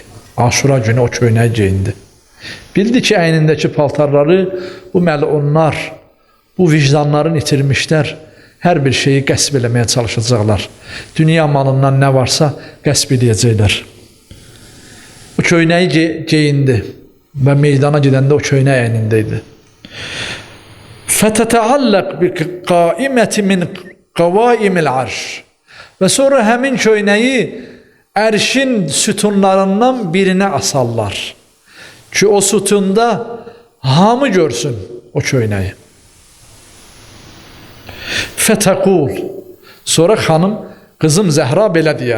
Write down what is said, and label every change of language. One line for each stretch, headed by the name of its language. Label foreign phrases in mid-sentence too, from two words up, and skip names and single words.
Azerbaijani: Aşura günü o köynəyi geyindi. Bildi ki, əynindəki paltarları bu məlunlar, bu vicdanların itirmişlər, hər bir şeyi qəsb eləməyə çalışacaqlar. Dünya malından nə varsa qəsb edəcəklər. O köynəyi geyindi və meydana gedəndə o köynək əynində idi.
Arabic: فَتَتَعَلَّقْ بِقَائِمَةِ مِنْ قَوَائِمِ الْعَرْشِ
Azerbaijani: Və sonra həmin köynəyi ərşin sütunlarından birinə asarlar. Ki o sütunda hamı görsün o köynəyi. Fətəqul. Sonra xanım, qızım Zəhra belə deyər.